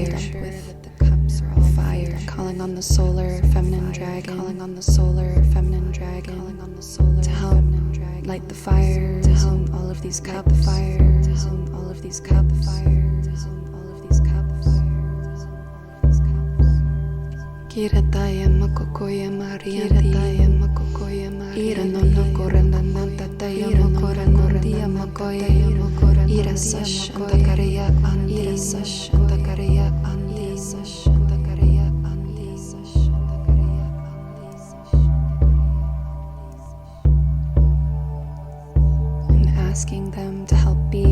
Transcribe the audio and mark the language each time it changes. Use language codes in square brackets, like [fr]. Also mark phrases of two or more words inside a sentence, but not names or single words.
[en] fire, calling on the solar feminine dragon, to help light the fires in all of these cups, Kirataya makokoya mariantaya makokoya ira nono korandana tataya mokorandia makoya ira sashanta kareya andi sashanta kareya andi sashanta kareya andi sashanta kareya andi, and asking them to help be